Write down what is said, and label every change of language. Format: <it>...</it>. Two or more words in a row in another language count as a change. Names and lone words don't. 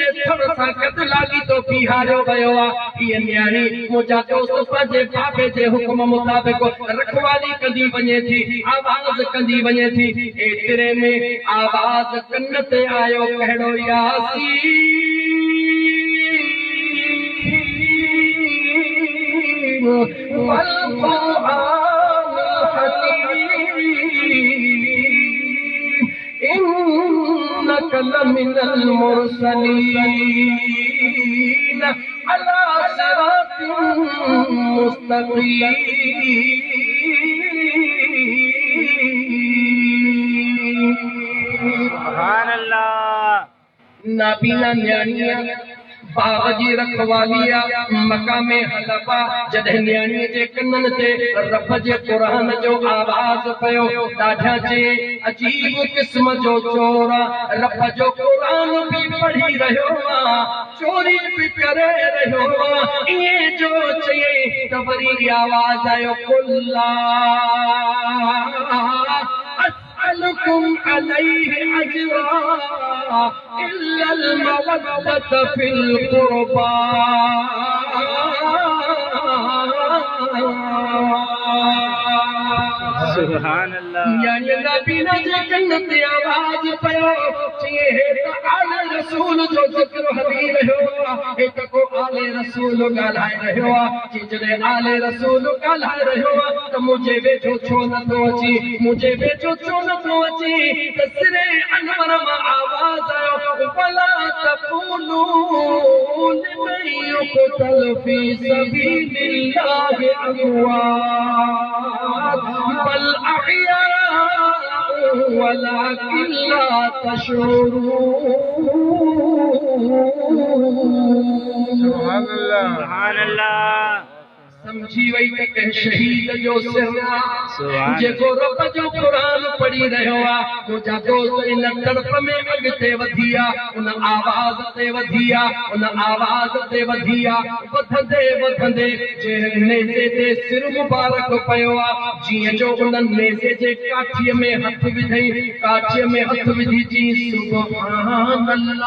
<sd>थड़ सां गॾु लागी तो बीहारियो वियो आहे हीअ न्याणी मुंहिंजा दोस्त पंहिंजे बाबे जे हुकुम मुताबिक़ रखवाली कंदी वञे थी आवाज़ कंदी वञे थी एतिरे में आवाज़ कन ते आयो कहिड़ो यासीन</sd> <ar>والقرآن الحكيم إنك لمن المرسلين على صراط مستقيم سبحان الله</ar> <sd>नाबीना न्याणीअ बाग जी रखवालिया मकाम हलबा जॾहिं न्याणीअ जे कननि ते रब जे क़ुरान जो आवाज़ पियो ॾाढा जे अजीब क़िस्म जो चोर रब जो क़ुरान बि पढ़ी रहियो आहे चोरी बि करे रहियो आहे ईअं जो चई त वरी आवाज़ आयो</sd> <ar>قل لا أسألكم عليه أجرا إلا المودة في القربى. سبحان الله.</ar> <sd>यानी नबी ने जन्नत ते आवाज पयो चए त आले रसूल जो जिक्र हली रहियो हे त को आले रसूल ॻाल्हाए रहियो आहे जॾहिं आले रसूल ॻाल्हाए रहियो त मुझे वेठो छो नथो अची मुझे वेठो छो नथो अची त सिरे अनवर मां आवाज आयो</sd> <ar>ولا تقولوا لمن يقتل في سبيل الله أموات بل أحياء ولكن لا تشعرون. سبحان الله.</ar> <sd>समझी वही त कंहिं शहीद जो सिर जेको रब जो क़ुरान पढ़ी रहियो आहे मुंहिंजा दोस्त इन तड़प में अॻिते वधी आहे उन आवाज़ ते वधी आहे उन आवाज़ ते वधी आहे वधंदे वधंदे जंहिं नेज़े ते सिर मुबारक पियो आहे जीअं जो उन नेज़े जे काठीअ में हथ विधई काठीअ में हथ विधी चई</sd> <ar>سبحان الله</ar>